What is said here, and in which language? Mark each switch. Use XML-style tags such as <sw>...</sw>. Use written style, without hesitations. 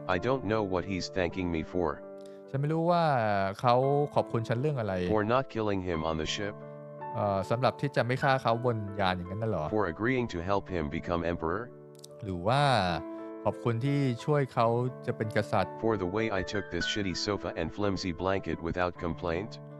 <en>I don't know what he's thanking me for.</en> <th>ฉันไม่รู้ว่าเขาขอบคุณฉันเรื่องอะไร</th> <en>For not killing him on the ship.</en> <th>สำหรับที่จะไม่ฆ่าเขาบนยานอย่างนั้นน่ะเหรอ</th> <en>For agreeing to help him become emperor.</en> <th>หรือว่าขอบคุณที่ช่วยเขาจะเป็นกษัตริย์</th> <en>For the way I took this shitty sofa and flimsy blanket without complaint.</en>